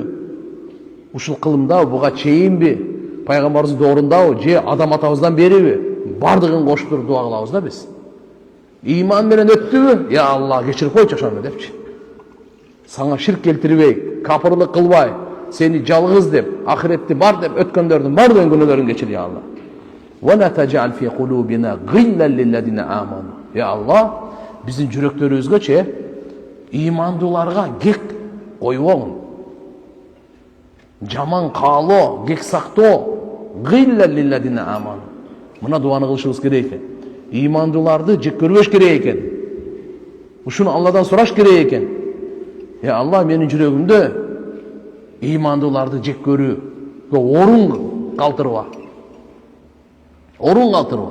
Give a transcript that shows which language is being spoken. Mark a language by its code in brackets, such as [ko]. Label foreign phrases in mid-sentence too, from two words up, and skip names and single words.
[ky] Ушул кылымда буга чейинби? Пайгамбарыбыздын доорунда же адам атабыздан бериби? Бардыгын кошуп туруп дуа кылабыз да биз. Ыйман менен өттүбү? Я Алла кечирип койчу ошону депчи. Саңа ширк келтирбей, капырлык кылбай, сени жалгыз деп, ахиретти бар деп өткөндөрдүн бардыгын күнөөлөрүн кечир я Алла. [ar] ولا تجعل في قلوبنا غلا للذين آمنوا. [ky] Я Алла, биздин жүрөктөрүбүзгөчө ыймандууларга кек койбогун. Жаман каалоо, кек сактоо, [ar] غلا للذين آمنوا. [ky] Мына дуаны кылышыбыз керек экен. Ыймандууларды жек көрбөш керек экен. Ушуну Алладан сураш керек экен. Я Алла, менин жүрөгүмдө ыймандууларды жек көрүүгө орун калтырба. Орун калтырба.